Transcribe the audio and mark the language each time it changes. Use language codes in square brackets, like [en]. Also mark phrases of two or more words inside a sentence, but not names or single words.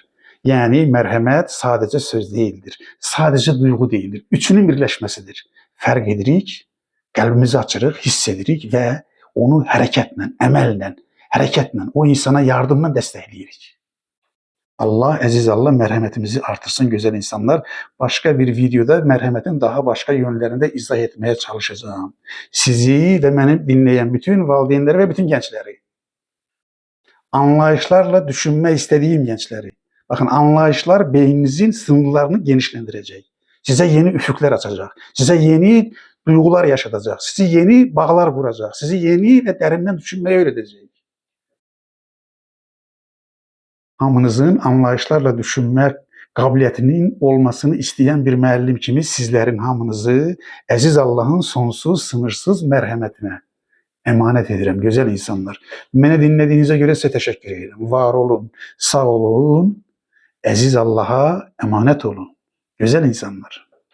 [az] Yani mərhəmət sadəcə söz değildir. Sadəcə duyğu değildir. Üçünün birləşməsidir. Fərq edirik, qəlbimizi açırıq, hiss edirik və onu hərəkətlə, əməllə, hərəkətlə, o insana yardımla dəstəkləyirik. Allah, əziz Allah mərhəmətimizi artırsın [tr] güzel insanlar. Başka bir videoda mərhəmətin daha başka yönlerinde izah etmeye çalışacağım. Sizi ve beni dinleyen bütün valideynləri ve bütün gençleri. Anlayışlarla düşünme istediğim gençleri. Bakın anlayışlar beyninizin sınırlarını genişlendirecek. Size yeni üfüqlər açacak. Size yeni duygular yaşatacak. Sizi yeni bağlar kuracak. Sizi yeni ve derinden düşünmeyi öğretecek. [az] Hamınızın anlayışlarla düşünmək qabiliyyətinin olmasını istəyən bir müəllim kimi sizlərin hamınızı əziz Allahın sonsuz, sınırsız mərhəmətinə əmanət edirəm, gözəl insanlar. Məni dinlədiyinizə görə sizə təşəkkür edirəm. Var olun, sağ olun, əziz Allaha əmanət olun, gözəl insanlar.